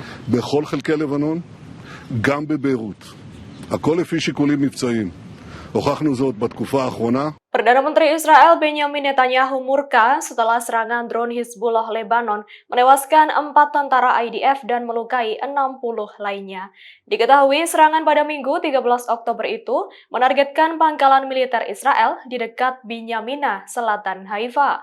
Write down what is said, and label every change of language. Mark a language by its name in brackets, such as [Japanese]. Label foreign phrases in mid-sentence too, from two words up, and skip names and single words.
[Hebrew] בכל חלקי לבנון, גם בביירות. הכל לפי שיקולים מבצעיים. הוכחנו זאת בתקופה האחרונה. [Indonesian] Perdana Menteri Israel Benjamin Netanyahu murka setelah serangan drone Hizbullah Lebanon menewaskan 4 tentara IDF dan melukai 60 lainnya. Diketahui serangan pada Minggu 13 Oktober itu menargetkan pangkalan militer Israel di dekat Binyamina, selatan Haifa.